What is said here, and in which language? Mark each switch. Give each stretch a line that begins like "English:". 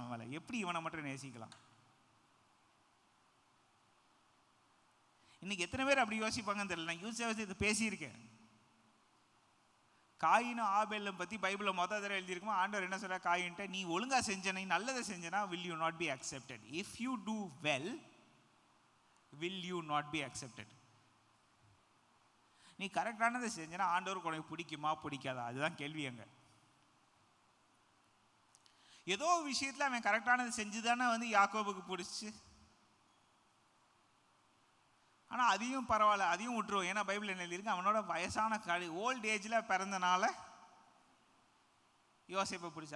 Tamil: அவன் மேலே எப்படி இவனை மட்டும் நேசிக்கலாம்? இன்னைக்கு எத்தனை பேர் அப்படி யோசிப்பாங்கன்னு தெரியல. நான் யோசிச்சு பேசியிருக்கேன். காயினும் ஆபேலும் பற்றி பைபிளில் தடவை எழுதியிருக்குமா, ஆண்டவர் என்ன சொல்கிறார்? காயின்ட்ட நீ ஒழுங்காக செஞ்ச, நீ நல்லதை செஞ்சனா
English: will you not be accepted? If you do well, will you not be accepted?
Tamil: நீ கரெக்டானதை செஞ்சனா ஆண்டவருக்கு உனக்கு பிடிக்குமா பிடிக்காதா? அதுதான் கேள்வி. அங்கே ஏதோ விஷயத்தில் அவன் கரெக்டானதை செஞ்சுதானே வந்து யாக்கோபுக்கு பிடிச்சி. ஆனால் அதையும் பரவாயில்ல, அதையும் விட்டுருவோம். ஏன்னா பைபிள் என்ன எழுதியிருக்கு? அவனோட வயசான ஓல்ட் ஏஜில் பிறந்தனால யோசேப்பை பிடிச்சி.